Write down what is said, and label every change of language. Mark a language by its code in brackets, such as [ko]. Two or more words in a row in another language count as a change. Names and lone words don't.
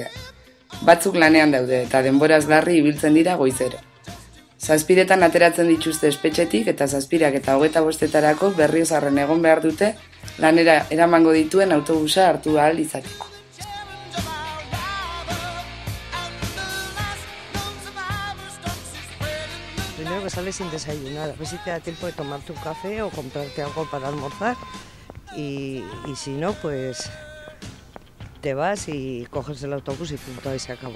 [eu] Batzuk lanean daude eta denboraz larri ibiltzen dira goizero. 7:00 ateratzen dituzte espetxetik eta 7:00 eta 25:00 Berriozarren egon behar dute lanera eramango dituen autobusa hartu ahal izateko. [es] Primero que sales sin desayunar, a ver si te da tiempo de tomarte un café o comprarte algo para almorzar. Y si no, pues te vas y coges el autobús y punto, ahí se acabó.